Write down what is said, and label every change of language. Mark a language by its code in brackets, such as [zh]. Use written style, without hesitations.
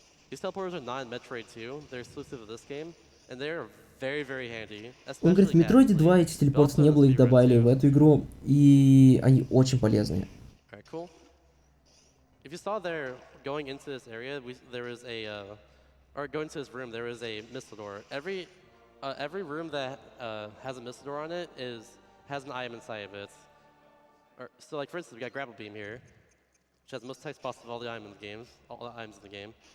[en] These teleporters are not in Metroid 2, they're exclusive to this game, and they're very, very handy. [ru] Он говорит, в Metroid 2 этих телепортов не было, их добавили в эту игру, и они очень полезны. [en] Alright, cool. If you saw there, going into this area, there is a, or going to this room, there is a missile door. Every room that has a missile door on it has an item inside of it. So, like for instance, we got Grapple Beam here, which has the most text possible of all the items in the game.